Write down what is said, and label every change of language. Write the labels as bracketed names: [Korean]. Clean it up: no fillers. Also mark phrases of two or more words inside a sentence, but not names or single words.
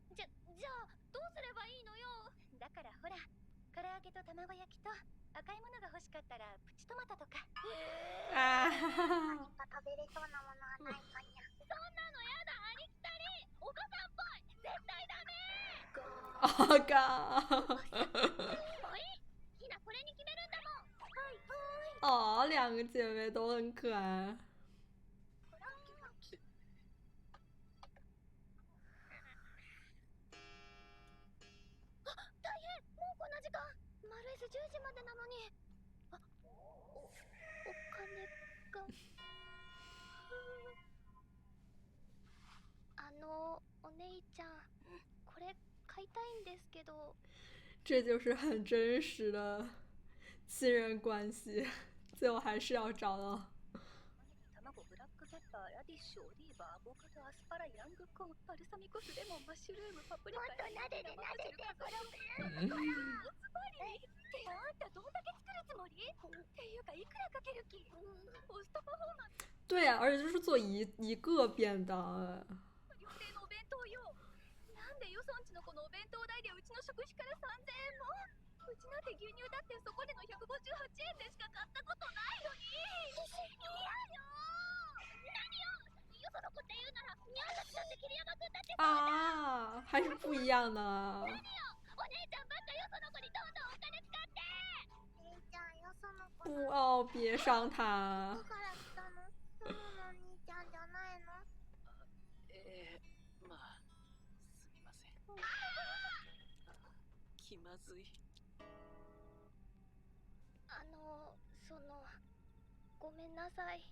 [Japanese] じゃあどうすればいいのよ。だからほら、唐揚げと卵焼きと赤いものが欲しかったらプチトマトとか。あ何か食べれそうなものはないかにゃ。そんなのやだ、ありきたり。おばさんっぽい。絶対ダメ。 [Chinese] 好搞。 [Japanese] おい、ひなこれに決めるんだもん。はい。 [Chinese] 哦，两个姐妹都很可愛。 [Japanese] 大変、もうこんな時間。マルエス10時までなのに。お金が。お姉ちゃん、これ買いたいんですけど。 [Chinese] 这就是很真实的亲人关系，最后还是要找到。 [Japanese] 卵、ブラックペッパー、ラディッシュ、オリーブ、アボカド、アスパラ、ヤングコーン、バルサミコ酢、レモン、マッシュルーム、パプリカ、もっと撫でてこれを。ズバリってあんたどんだけ作るつもり？っていうかいくらかける気？コストパフォーマンス。 [Chinese] 对呀、而且就是做一个便当。 [Japanese] 料亭のお弁当よ。なんでよそんちのこのお弁当代でうちの食費から3000円も？うちなんて牛乳だってそこでの158円でしか買ったことないのに。嫌よ。何よ。よその子って言うなら、にゃんたちだって桐山くんだって [Chinese] 啊，还是不一样的。 [Japanese] 何よ。お姉ちゃんばっかよその子にどんどんお金使って。姉ちゃんよその子。 [Chinese] 不哦，别伤他。 [Japanese] どこから来たの？ママのお兄ちゃんじゃないの？まあすみません。気まずい。ごめんなさい。